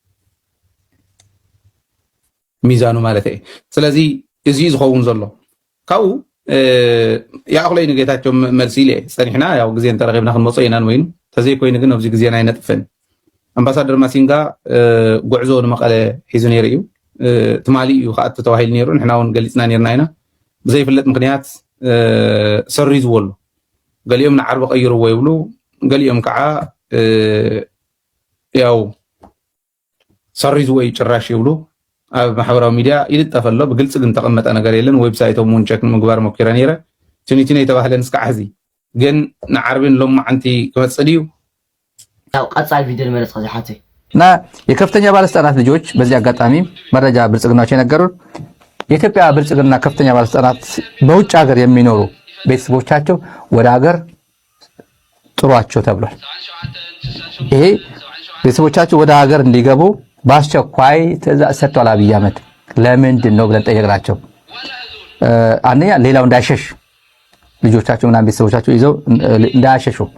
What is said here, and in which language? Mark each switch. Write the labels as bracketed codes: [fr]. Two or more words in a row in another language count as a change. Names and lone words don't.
[ti] ሚዛኑ ማለት እዩ። ስለዚ እዚ ዝኸውን ዘሎ ካብኡ ያእኽለይ ንጌታቸው መልሲ ኢለ ፀኒሕና ያው ግዜ እንተረኺብና ክንመፆ ኢና ወይኑ ተዘይኮይኑ ግን ኣብዚ ግዜና ኣይነጥፍን። ኣምባሳደር ማሲንጋ ጉዕዞ ንመቐለ ሒዙ ነይሩ እዩ ትማሊ እዩ ከኣቱ ተባሂሉ ነይሩ ንሕና እውን ገሊፅና ነርና ኢና ብዘይፍለጥ ምክንያት ሰሪዝዎ ኣሎ ገሊኦም ንዓርቢ ቀይርዎ ይብሉ ገሊኦም ከዓ ያው ሰሪዝዎ ጭራሽ ይብሉ ኣብ ማሕበራዊ ሚድያ ይልጠፍ ኣሎ ብግልጽ ግን ተቐመጠ ነገር የለን ዌብሳይቶም እውን ቸክ ምግባር ሞኪረ ነይረ ትኒቲነ የተባህለን እስካዕ ሕዚ ግን ንዓርብን ሎማዓንቲ ክመፅእ ድዩ ያው ቀጻይ ቪዲዮ መለስ ከዚሓተ [am] እና የከፍተኛ ባለስልጣናት ልጆች በዚህ አጋጣሚ መረጃ ብልጽግናዎች የነገሩን የኢትዮጵያ ብልጽግና ከፍተኛ ባለስልጣናት በውጭ ሀገር የሚኖሩ ቤተሰቦቻቸው ወደ ሀገር ጥሯቸው ተብሏል። ይሄ ቤተሰቦቻቸው ወደ ሀገር እንዲገቡ በአስቸኳይ ትዕዛዝ ሰጥቷል አብይ አህመድ። ለምንድን ነው ብለን ጠየቅናቸው። አንደኛ ሌላው እንዳይሸሽ ልጆቻቸው እና ቤተሰቦቻቸው ይዘው እንዳይሸሹ